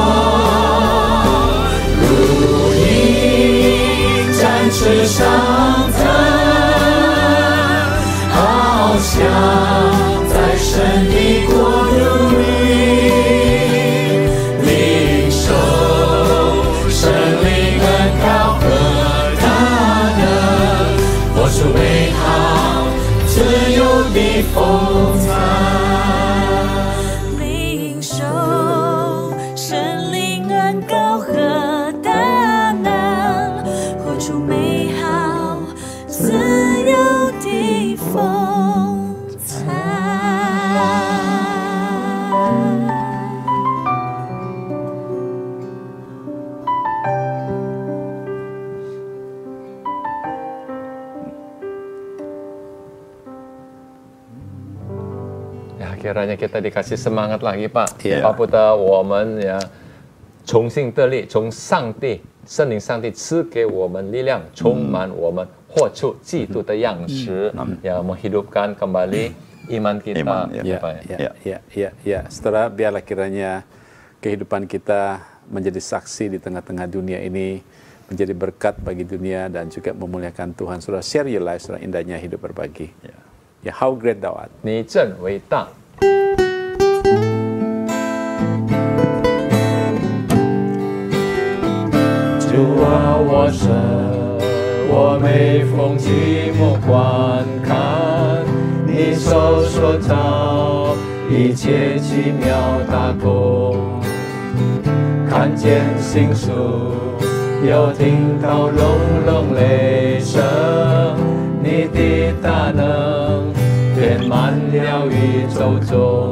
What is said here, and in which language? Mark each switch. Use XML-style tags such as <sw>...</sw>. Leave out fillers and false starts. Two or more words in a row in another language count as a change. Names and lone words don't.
<zh>如鹰展翅上腾，翱翔在神的国度里，领受圣灵恩膏和大能，活出美好自由的风采。领受圣灵恩膏和大能，活出美好自由的风采。</zh> <id>Ya, kiranya kita dikasih semangat lagi Pak.</id> <en>Yeah.</en> <id>Pak Putra,</id> <zh>我们呀重新得力，从上帝圣灵上帝赐给我们力量，充满我们，活出基督的样式，</zh> <id>ya menghidupkan kembali iman kita. Iman, ya. Saudara, biarlah kiranya kehidupan kita menjadi saksi di tengah-tengah dunia ini, menjadi berkat bagi dunia dan juga memuliakan Tuhan. Saudara,</id> <en>share your life,</en> <id>saudara, indahnya hidup berbagi. Ya,</id> <en>how great thou art.</en> <zh>你真伟大。主啊，我神，我每逢寂寞观看你手所造一切奇妙大工，看见星宿，又听到隆隆雷声，你的大能遍满了宇宙中。</zh>